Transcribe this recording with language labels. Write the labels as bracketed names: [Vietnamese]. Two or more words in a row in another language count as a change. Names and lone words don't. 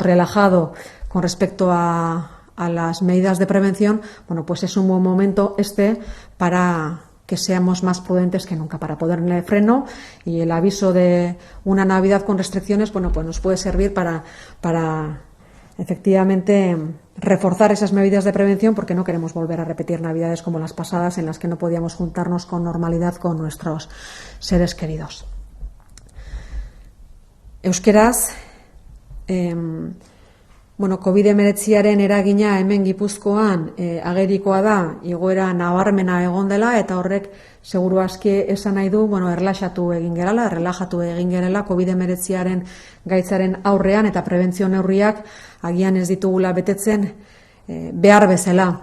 [Spanish] relajado con respecto a las medidas de prevención, pues es un buen momento para que seamos más prudentes que nunca, para ponerle freno, y el aviso de una Navidad con restricciones, pues nos puede servir para efectivamente reforzar esas medidas de prevención, porque no queremos volver a repetir Navidades como las pasadas en las que no podíamos juntarnos con normalidad con nuestros seres queridos. [Basque] Euskeraz, COVID-19aren eragina hemen Gipuzkoan agerikoa da, igoera nabarmena egon dela, eta horrek seguru aski esan nahi du, erlaxatu egin gerela COVID-19aren gaitzaren aurrean eta prebentzio neurriak agian ez ditugula betetzen behar bezala.